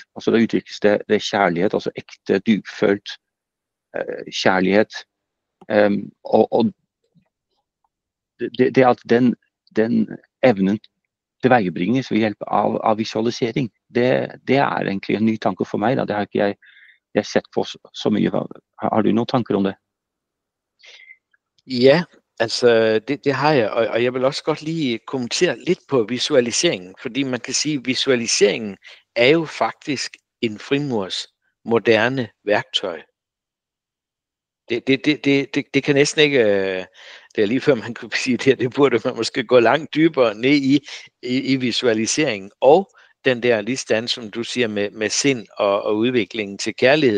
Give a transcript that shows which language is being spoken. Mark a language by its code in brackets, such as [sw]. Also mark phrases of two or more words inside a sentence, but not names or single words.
[no] Altså da utvikles det kjærlighet, altså ekte, dypfølt kjærlighet. Og det at den evnen tilveiebringes ved hjelp av visualisering, det er egentlig en ny tanke for meg. Det har ikke jeg sett på så mye. Har du noen tanker om det? [da] Ja, altså det har jeg, og jeg vil også godt lige kommentere lidt på visualiseringen, fordi man kan sige, at visualiseringen er jo faktisk en frimurs moderne værktøj. Det kan næsten ikke, det er lige før man kan sige det burde man måske gå langt dybere ned i visualiseringen, og den der ligesådan, som du siger, med sind og udviklingen til kærlighed.